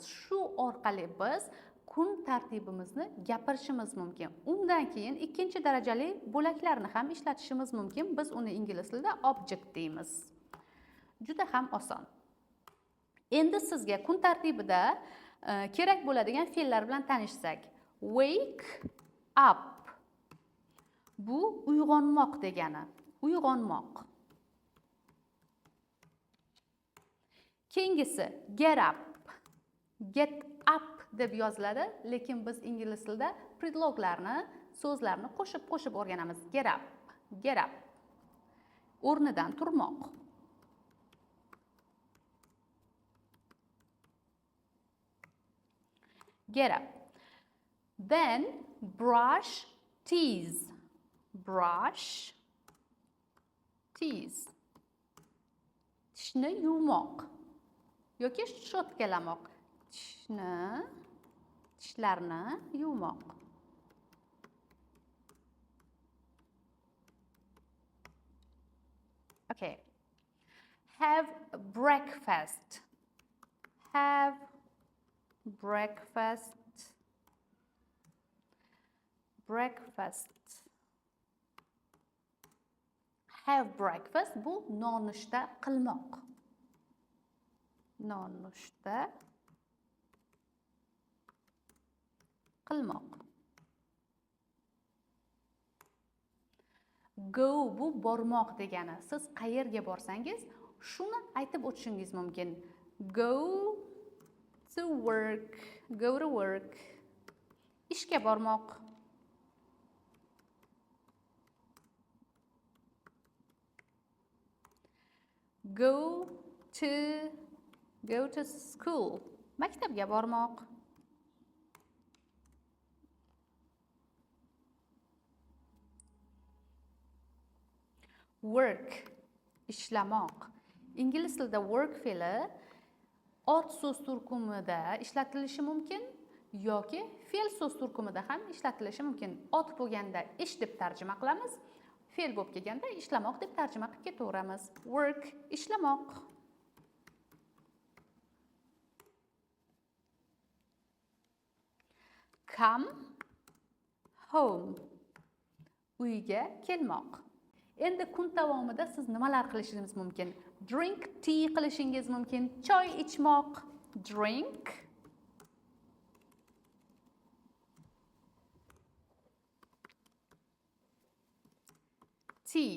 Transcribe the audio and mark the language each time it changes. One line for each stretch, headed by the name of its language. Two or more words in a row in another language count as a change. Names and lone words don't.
Uzbek: Shu orqali biz kun tartibimizni gapirishimiz mumkin. Undan keyin ikkinchi darajali bo'laklarni ham ishlatishimiz mumkin. Biz uni ingliz tilida object deymiz. Juda ham oson. Endi sizga kun tartibida kerak bo'ladigan fe'llar bilan tanishsak.
English: Wake up.
Uzbek: Bu uyg'onmoq degani. Uyg'onmoq. Keyingisi
English: get up. Get up
Uzbek: deb yoziladi, lekin biz ingliz tilida predloglarni, so'zlarni qo'shib o'rganamiz.
English: Get up. Get up.
Uzbek: O'rnidan turmoq.
English: Get up. Then brush teeth. Brush teeth.
Uzbek: Tishni yuvmoq yoki shotkalamoq. Tishlarni yuvmoq. Okay.
English: Have breakfast. Have breakfast. Breakfast. Have breakfast
Uzbek: bu nonushta qilmoq. Nonushta qilmoq. Go bu bormoq degani. Siz qayerga borsangiz, shuni aytib o'tishingiz mumkin.
English: Go to work. Go to work.
Uzbek: Ishga bormoq.
English: Go to school.
Uzbek: Maktabga bormoq. Work, ishlamoq. Ingliz tilida work fe'li ot so'z turkumida ishlatilishi mumkin yoki fe'l so'z turkumida ham ishlatilishi mumkin. Ot bo'lganda ish deb tarjima qilamiz, fe'l bo'lib kelganda ishlamoq deb tarjima qilib ketaveramiz.
English: Work, ishlamoq. Come home.
Uzbek: Uyga kelmoq. Endi kun davomida siz nimalar qilishingiz mumkin?
English: Drink tea
Uzbek: qilishingiz mumkin, choy ichmoq.
English: Drink tea.